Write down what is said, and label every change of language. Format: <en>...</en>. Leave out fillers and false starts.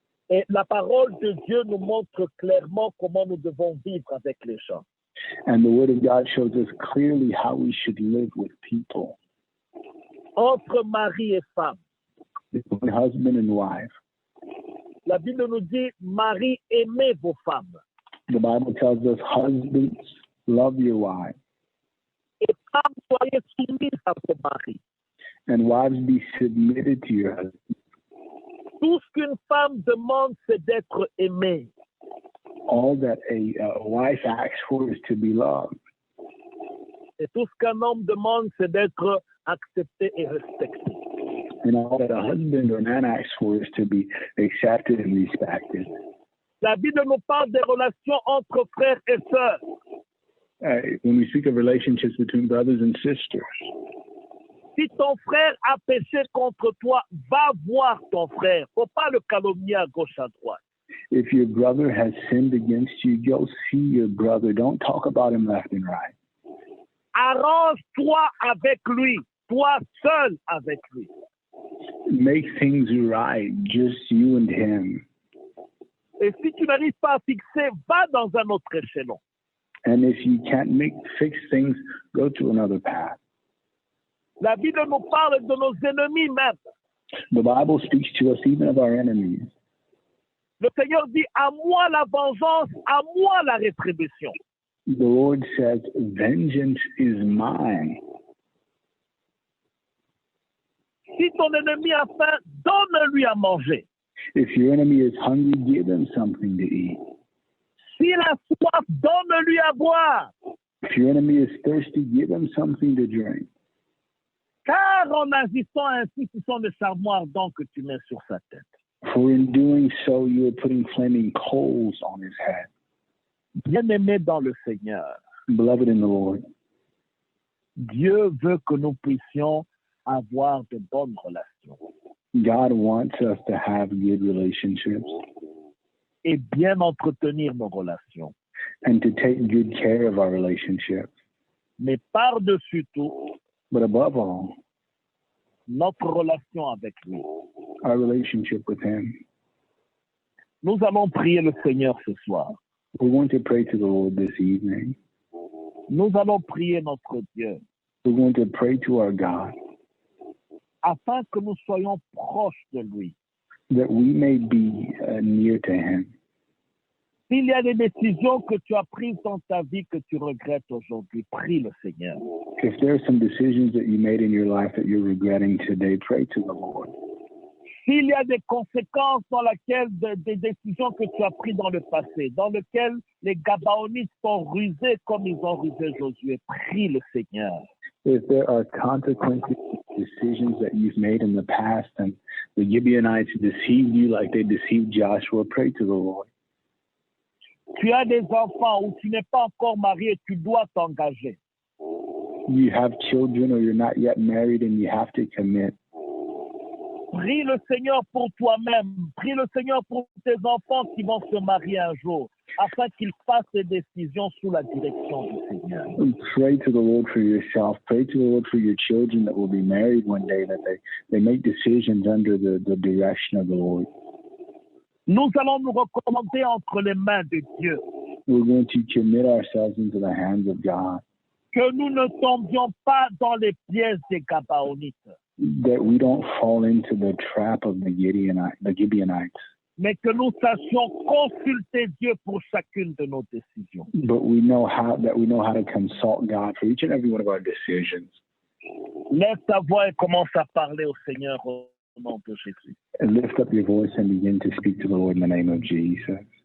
<fr>Et la parole de Dieu nous montre clairement comment nous devons vivre avec les gens.</fr> <en>And the word of God shows us clearly how we should live with people.</en> <fr>Entre mari et femme.</fr> <en>Between husband and wife.</en> <fr>La Bible nous dit, mari, aimez vos femmes.</fr> <en>The Bible tells us, husbands, love your wives.</en> <fr>Et femmes, soyez soumises à vos maris.</fr> <en>And wives, be submitted to your husband.</en> <fr>Tout ce qu'une femme demande, c'est d'être aimée.</fr> <en>All that a wife asks for is to be loved.</en> <fr>Et tout ce qu'un homme demande, c'est d'être accepté et respecté.</fr> <en>And all that a husband or man asks for is to be accepted and respected.</en> <fr>La Bible nous parle des relations entre frères et sœurs.</fr> <en>When we speak of relationships between brothers and sisters,</en> <fr>si ton frère a péché contre toi, va voir ton frère. Faut pas le calomnier à gauche à droite.</fr> <en>If your brother has sinned against you, go see your brother. Don't talk about him left and right.</en> <fr>Arrange-toi avec lui, toi seul avec lui.</fr> <en>Make things right, just you and him.</en> <fr>Et si tu n'arrives pas à fixer, va dans un autre échelon.</fr> <en>And if you can't fix things, go to another path.</en> <fr>La Bible nous parle de nos ennemis même.</fr> <en>The Bible speaks to us even of our enemies.</en> <fr>Le Seigneur dit, à moi la vengeance, à moi la rétribution.</fr> <en>The Lord says, vengeance is mine.</en> <fr>Si ton ennemi a faim, donne-lui à manger.</fr> <en>If your enemy is hungry, give him something to eat.</en> <fr>S'il a soif, donne-lui à boire.</fr> <en>If your enemy is thirsty, give him something to drink.</en> <fr>Car en agissant ainsi, ce sont des charbons ardents que tu mets sur sa tête.</fr> <en>For in doing so, you are putting flaming coals on his head.</en> <fr>Bien-aimés dans le Seigneur,</fr> <en>Beloved in the Lord,</en> <fr>Dieu veut que nous puissions avoir de bonnes relations.</fr> <en>God wants us to have good relationships</en> <fr>et bien entretenir nos relations.</fr> <en>and to take good care of our relationships.</en> <fr>Mais par-dessus tout,</fr> <en>But above all,</en> <fr>notre relation avec lui.</fr> <en>our relationship with him.</en> <fr>Nous allons prier le Seigneur ce soir.</fr> <en>We're going to pray to the Lord this evening.</en> <fr>Nous allons prier notre Dieu</fr> <en>We're going to pray to our God</en> <fr>afin que nous soyons proches de lui.</fr> <en>that we may be near to him.</en> <fr>S'il y a des décisions que tu as prises dans ta vie que tu regrettes aujourd'hui, prie le Seigneur.</fr> <en>If there are some decisions that you made in your life that you're regretting today, pray to the Lord.</en> <fr>S'il y a des conséquences dans lesquelles des décisions que tu as prises dans le passé, dans lesquelles les Gabaonites sont rusés comme ils ont rusé Josué, prie le Seigneur.</fr> <en>If there are consequences to decisions that you've made in the past and the Gibeonites deceived you like they deceived Joshua, pray to the Lord.</en> <fr>Tu as des enfants ou tu n'es pas encore marié, tu dois t'engager.</fr> <en>You have children or you're not yet married and you have to commit.</en> <fr>Prie le Seigneur pour toi-même. Prie le Seigneur pour tes enfants qui vont se marier un jour, afin qu'ils fassent des décisions sous la direction du Seigneur.</fr> <en>Pray to the Lord for yourself. Pray to the Lord for your children that will be married one day, that they make decisions under the direction of the Lord.</en> <fr>Nous allons nous recommander entre les mains de Dieu.</fr> <en>We're going to commit ourselves into the hands of God.</en> <fr>Que nous ne tombions pas dans les pièges des Gabaonites,</fr> <en>That we don't fall into the trap of the Gibeonites.</en> <fr>mais que nous sachions consulter Dieu pour chacune de nos décisions.</fr> <en>But we know how to consult God for each and every one of our decisions.</en> <fr>Lève ta voix et commence à parler au Seigneur au nom de Jésus.</fr> <en>And lift up your voice and begin to speak to the Lord in the name of Jesus.</en>